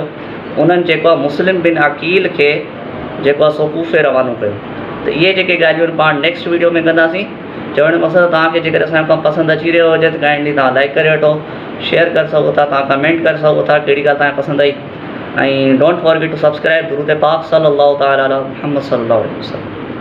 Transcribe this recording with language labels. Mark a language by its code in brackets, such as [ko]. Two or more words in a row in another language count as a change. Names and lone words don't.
[sd] उन्हनि जेको आहे मुस्लिम बिन अकील खे जेको आहे सो कूफ़े रवानो कयो। त इहे जेके ॻाल्हियूं पाण [en] next video [sd] में कंदासीं। चवण जो मक़सदु तव्हांखे जेकर असांजो कमु पसंदि अची रहियो हुजे त काइंडली तव्हां लाइक करे वठो, शेयर करे सघो था, तव्हां कमेंट करे सघो था कहिड़ी ॻाल्हि तव्हांखे पसंदि आई। ऐं [en] don't forget to subscribe [sd] दुरूद पाक [ar] صلى الله تعالى على محمد صلى الله عليه وسلم.